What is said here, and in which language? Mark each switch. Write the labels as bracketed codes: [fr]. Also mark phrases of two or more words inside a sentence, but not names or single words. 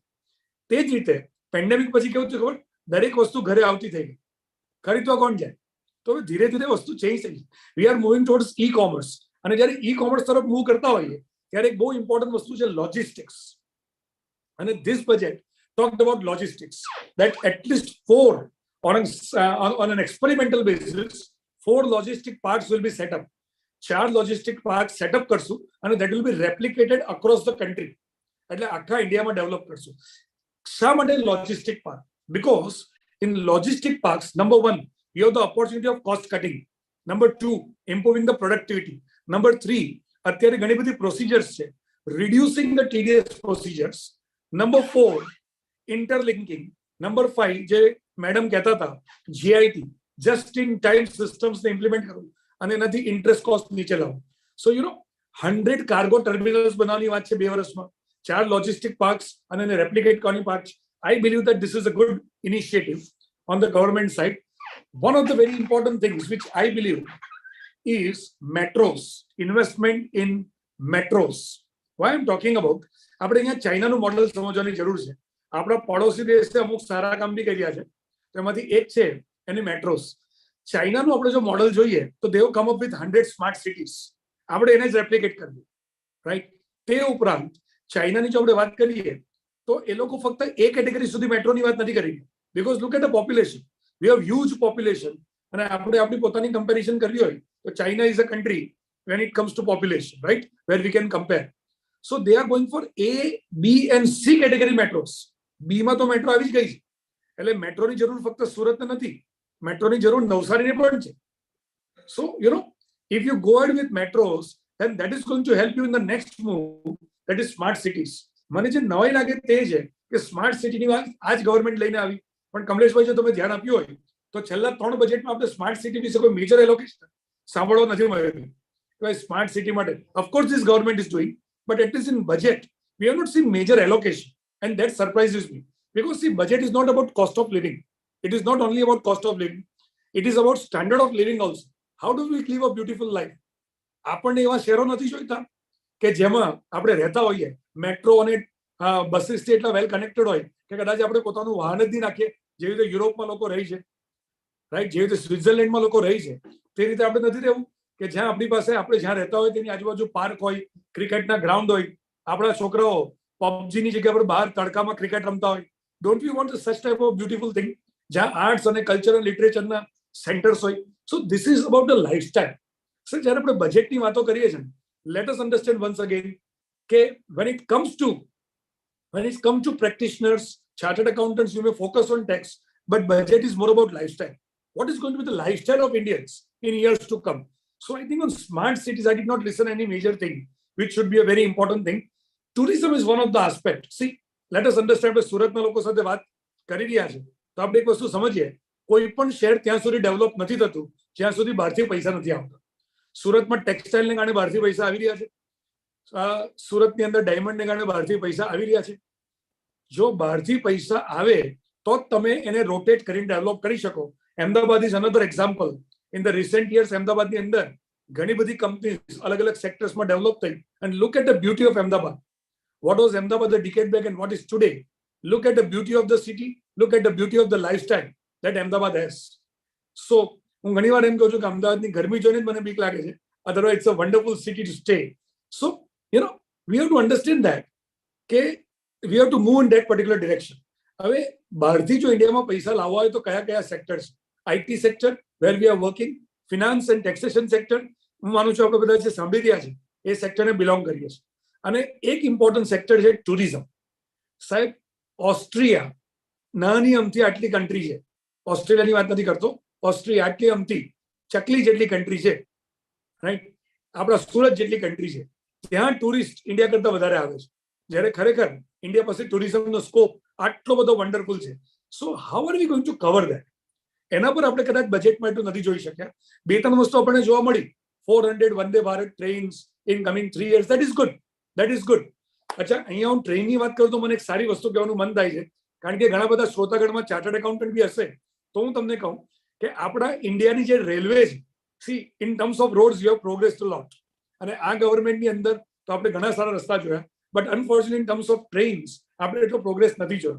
[gu] તે જ રીતે પેન્ડેમિક પછી કેવું થયું ખબર, દરેક વસ્તુ ઘરે આવતી થઈ ગઈ. ખરીદવા કોણ જાય? તો ધીરે ધીરે વસ્તુ ચેન્જ થઈ. [en] we are moving towards e commerce. [gu] અને જ્યારે ઈ કોમર્સ તરફ મૂવ કરતા હોઈએ ત્યારે એક બહુ ઇમ્પોર્ટન્ટ વસ્તુ છે લોજિસ્ટિક્સ. [en] અને this budget talked about logistics, that at least 4 on an experimental basis 4 logistic parks will be set up. 4 logistic parks set up [gu] કરશું અને [en] that will be replicated across the country. [gu] એટલે આખા ઇન્ડિયામાં ડેવલપ કરશું. શા માટે લોજિસ્ટિક પાર્ક? [en] Because in logistic parks, number 1, you have the opportunity of cost cutting. Number 2, improving the productivity. Number 3, [gu] અત્યારે ઘણી બધી પ્રોસિજર્સ છે, [en] reducing the tedious procedures. Number 4, interlinking. Number 5, [gu] જે મેડમ કહેતા હતા, GIT, [en] just in time systems [gu] ને ઇમ્પ્લિમેન્ટ કરવું અને એનાથી [en] interest cost [gu] નીચે લાવવું. સો 100 [en] cargo terminals [gu] બનાવવાની વાત છે 2 વર્ષમાં. [en] 4 logistic parks and then replicate કરવાની parks. I believe that this is a good initiative on the government side. One of the very important things which I believe is metros, investment in metros. Why I'm talking about, [gu] આપણે અહીંયા ચાઇનાનું મોડલ સમજવાની જરૂર છે. આપણા પડોશી દેશે અમુક સારા કામ બી કર્યા છે, તેમાંથી એક છે એની મેટ્રોસ. ચાઇનાનું આપણે જો મોડલ જોઈએ તો [en] they have come up with 100 smart cities. [gu] આપણે એને જ રેપ્લિકેટ કરવું, રાઈટ? તે ઉપરાંત ચાઇનાની જો આપણે વાત કરીએ તો એ લોકો ફક્ત એ કેટેગરી સુધી મેટ્રોની વાત નથી કરી, [en] because look at the population. we have huge population, [gu] અને આપણે આપણી પોતાની કમ્પેરિઝન કરવી હોય તો [en] China is a country when it comes to population, right, where we can compare. So they are going for A, B and C category metros. [gu] B માં તો મેટ્રો આવી જ ગઈ છે, એટલે મેટ્રોની જરૂર ફક્ત સુરતને નથી, મેટ્રોની જરૂર નવસારીને પણ છે. [en] So you know, if you go ahead with metros, then that is going to help you in the next move, that is smart cities. [gu] મને જે નવાઈ લાગે તે છે કે [en] smart cityની [gu] વાત આ જ ગવર્મેન્ટ લઈને આવી, પણ કમલેશભાઈ જો તમે ધ્યાન આપ્યું હોય તો છેલ્લા 3 બજેટમાં આપણે [en] smart city [gu] વિશે કોઈ [en] major allocation [gu] સાંભળવા નથી મળ્યું. [en] smart city માટે of course this government is doing, but at least in budget we have not seen major allocation, and that surprises me, because see, budget is not about cost of living. It is not only about cost of living, it is about standard of living also. How do we live a beautiful life? [gu] આપણને એવા શહેરો નથી જોઈતા કે જેમાં આપણે રહેતા હોઈએ, મેટ્રો અને બસીસથી એટલા [en] well connected [gu] હોય કે કદાચ આપણે પોતાનું વાહન જ નહીં નાખીએ, જેવી રીતે યુરોપમાં લોકો રહી છે, રાઈટ, જેવી રીતે સ્વિટ્ઝરલેન્ડમાં લોકો રહી છે, તે રીતે આપણે નથી રહેવું કે જ્યાં આપણી પાસે આપણે જ્યાં રહેતા હોય તેની આજુબાજુ પાર્ક હોય, ક્રિકેટના ગ્રાઉન્ડ હોય, આપણા છોકરાઓ પબજીની જગ્યા પર બહાર તડકામાં ક્રિકેટ રમતા હોય. [en] don't you want such type of beautiful thing [gu] જ્યાં આર્ટ્સ અને કલ્ચર અને લિટરેચરના સેન્ટર્સ હોય? [en] so this is about the lifestyle. સર, [gu] જ્યારે આપણે બજેટની વાતો કરીએ છીએ, [en] let us understand once again કે when it comes to practitioners, chartered accountants, you may focus on tax, but budget is more about lifestyle. What is going to be the lifestyle of Indians in years to come? So I think on smart cities, I did not listen any major thing, which should be a very important thing. Tourism is one of the aspects. See, let us understand that [gu] સુરતના લોકો સાથે વાત કરી રહ્યા છે તો આપણે એક વસ્તુ સમજીએ, કોઈ પણ શહેર ત્યાં સુધી ડેવલપ નથી થતું જ્યાં સુધી બહારથી પૈસા નથી આવતા. સુરતમાં ટેક્સટાઇલને કારણે બહારથી પૈસા આવી રહ્યા છે, સુરતની અંદર ડાયમંડને કારણે બહારથી પૈસા આવી રહ્યા છે. જો બહારથી પૈસા આવે તો જ તમે એને રોટેટ કરીને ડેવલપ કરી શકો. [en] Ahmedabad is another example. In the recent years, [gu] અમદાવાદની અંદર ઘણી બધી કંપનીઝ અલગ અલગ સેક્ટર્સમાં ડેવલપ થઈ. [en] And look at the beauty of Ahmedabad. What was Ahmedabad a decade back and what is today? Look at the beauty of the city. Look at the beauty of the lifestyle that Ahmedabad has. So, [gu] હું ઘણી વાર એમ કહું છું કે અમદાવાદની ગરમી જોઈને જ મને બીક લાગે છે. [en] Otherwise, it's a wonderful city to stay. So, you know, we have to understand that કે we have to move in that particular direction. [gu] હવે બહારથી જો ઇન્ડિયામાં પૈસા લાવવા હોય તો કયા કયા સેક્ટર્સ? [en] IT sector, where we are working, finance and taxation sector, [gu] હું માનું છું આપણે બધા જે સાંભળી રહ્યા છે એ સેક્ટરને બિલોંગ કરીએ છીએ. અને એક ઇમ્પોર્ટન્ટ સેક્ટર છે ટુરિઝમ. સાહેબ, ઓસ્ટ્રિયા નાની અમથી આટલી કન્ટ્રી છે, ઓસ્ટ્રેલિયાની વાત નથી કરતો, ઓસ્ટ્રિયા આટલી અમથી ચકલી જેટલી કન્ટ્રી છે, રાઈટ, આપણા સુરત જેટલી કન્ટ્રી છે, ત્યાં ટુરિસ્ટ ઇન્ડિયા કરતા વધારે આવે છે, જ્યારે ખરેખર ઇન્ડિયા પાસે ટુરિઝમનો સ્કોપ આટલો બધો વન્ડરફુલ છે. [en] so how are we going to cover that? [gu] એના પર આપણે કદાચ બજેટમાં એટલું નથી જોઈ શક્યા. [en] 2-3 [gu] વસ્તુ આપણને જોવા મળી. [en] 400 વંદે ભારત trains in coming 3 years. That is good. That is good. [gu] અચ્છા, અહીંયા હું ટ્રેનની વાત કરું તો મને એક સારી વસ્તુ કહેવાનું મન થાય છે, કારણ કે ઘણા બધા શ્રોતાગણમાં [en] chartered accountant [gu] બી હશે, તો હું તમને કહું કે આપણા ઇન્ડિયાની જે રેલવે છે, [en] see in terms of roads you have progressed a lot. [gu] અને આ ગવર્મેન્ટની અંદર તો આપણે ઘણા સારા રસ્તા જોયા, [en] but unfortunately in terms of trains [gu] આપણે એટલો પ્રોગ્રેસ નથી જોયો.